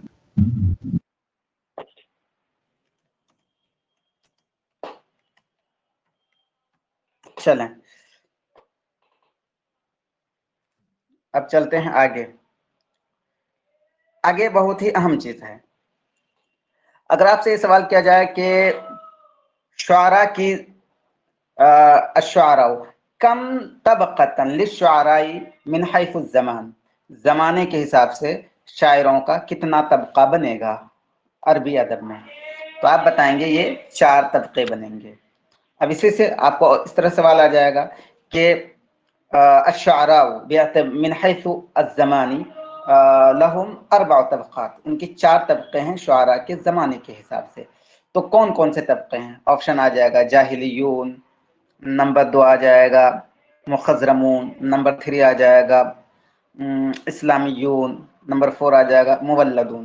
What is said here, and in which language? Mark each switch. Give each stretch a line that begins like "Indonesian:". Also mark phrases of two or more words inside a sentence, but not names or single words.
Hindi: चलें, अब चलते हैं आगे। आगे बहुत ही अहम चीज है। अगर आपसे ये सवाल किया जाए कि शुआरा की
Arabic: الشعراء كم طبقة للشعراء من حيث زمان,
Hindi: ज़माने के हिसाब से शायरों का कितना तबका बनेगा अरबी अदब में? तो आप बताएंगे ये 4 तबके बनेंगे। अब इसी से आपको इस तरह सवाल आ जाएगा कि
Arabic: الشعراء من حيث الزمان لهم 4 طبقات,
Hindi: उनकी 4 तबके हैं शुआरा के ज़माने के हिसाब से। तो कौन कौन से तबके हैं? ऑप्शन आ जाएगा जाहिलियून, नंबर 2 आ जाएगा मुखज़रमून, नंबर 3 आ जाएगा इस्लामियून, नंबर 4 आ जाएगा मुवल्लदून।